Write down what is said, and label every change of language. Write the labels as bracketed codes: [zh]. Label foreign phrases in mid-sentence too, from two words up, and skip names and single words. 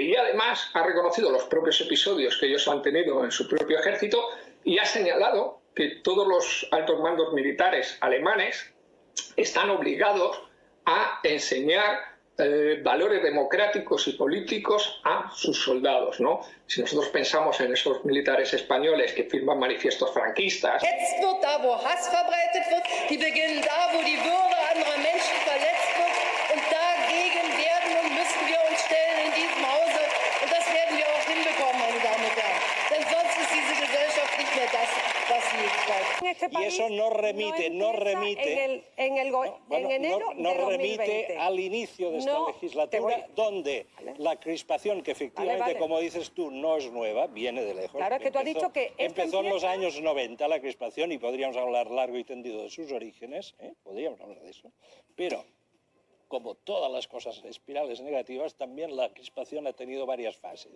[es] Y además ha reconocido los propios episodios que ellos han tenido en su propio ejército y ha señalado que todos los altos mandos militares alemanes están obligados a enseñar valores democráticos y políticos a sus soldados, ¿no? Si nosotros pensamos en esos militares españoles que firman manifiestos franquistas. [de] Jetzt wird da, wo Hass verbreitet wird, die beginnen da, wo die Würde anderer Menschen verletzt wird, und dagegen werden und müssen wir uns stellen in diesem Hause, und das werden wir auch hinbekommen, meine Damen und Herren. Denn sonst ist diese Gesellschaft nicht mehr das, was sie bleibt. [es] Y eso no remite al inicio de esta legislatura, donde la crispación, que efectivamente, como dices tú, no es nueva, viene de lejos. Claro, que tú has dicho que empezó en los años 90 la crispación, y podríamos hablar largo y tendido de sus orígenes, podríamos hablar de eso, pero como todas las cosas espirales negativas, también la crispación ha tenido varias fases.